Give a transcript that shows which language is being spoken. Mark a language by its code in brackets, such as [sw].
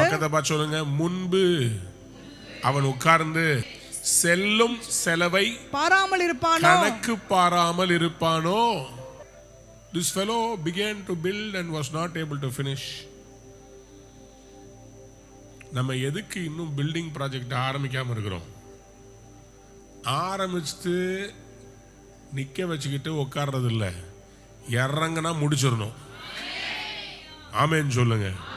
[ta] பக்கத்தை பார்த்து சொல்லுங்க, முன்பு அவன் உட்கார்ந்து செல்லும் செலவை கணக்கு பாராமல் இருப்பானோ. [en] This fellow began to build and was not able to finish. [ta] நம்ம எதுக்கு இன்னும் பில்டிங் ப்ராஜெக்ட் ஆரம்பிக்காம இருக்கிறோம்? ஆரம்பிச்சுட்டு நிக்க வச்சுக்கிட்டு உட்கார்றது இல்லை, இறங்கினா முடிச்சிடணும். ஆமேன்னு சொல்லுங்க.